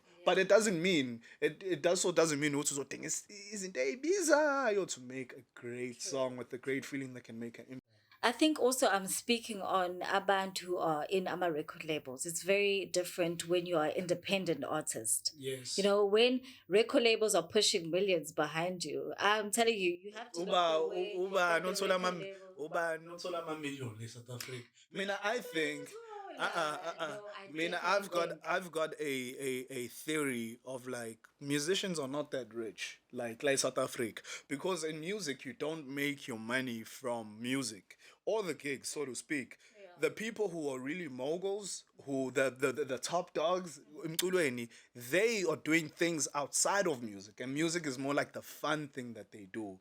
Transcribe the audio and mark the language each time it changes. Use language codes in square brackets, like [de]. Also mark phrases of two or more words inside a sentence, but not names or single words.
[en] But it doesn't mean it also doesn't mean also thing isn't a visa to make a great song with a great feeling that can make an impact. I think also I'm speaking on abantu who are in our record labels. It's very different when you are an independent artist. Yes. You know, when record labels are pushing millions behind you, I'm telling you, you have to look the way that the record labels [zu] nothola ama-million e-South Africa. [en] Mina I think No, I Mina definitely don't. I've got a theory of like musicians are not that rich like South Africa, because in music you don't make your money from music or the gigs, so to speak. The people who are really moguls, who the top dogs, emculweni, they are doing things outside of music, and music is more like the fun thing that they do.